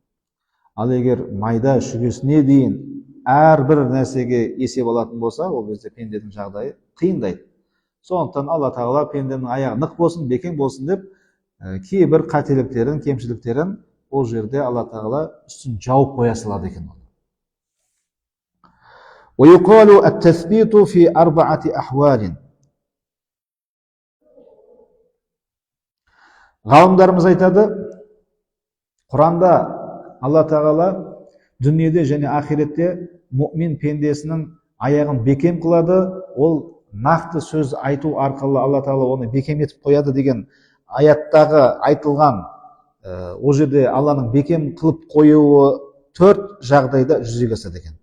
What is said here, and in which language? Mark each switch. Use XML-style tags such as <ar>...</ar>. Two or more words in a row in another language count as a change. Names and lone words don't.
<kk>Ал егер майда шүгесіне дейін әрбір нәрсеге есеп алатын болса, ол кезде пенденің жағдайы қиындайды. Сондықтан Алла Тағала пенденің аяғы нық болсын, бекем болсын деп, кейбір қателіктерін, кемшіліктерін ол жерде Алла Тағала үстін жауып қоя салады екен.</kk> <ar>ويقال التثبيت في أربعة أحوال.</ar> <kk>Ғалымдарымыз айтады, Құранда Алла Тағала дүниеде және ақиретте мұъмин пендесінің аяғын бекем қылады, ол нақты сөз айту арқылы Алла Тағала оны бекем етіп қояды деген аяттағы айтылған, ол жерде Алланың бекем қылып қоюы төрт жағдайда жүзеге асады екен.</kk>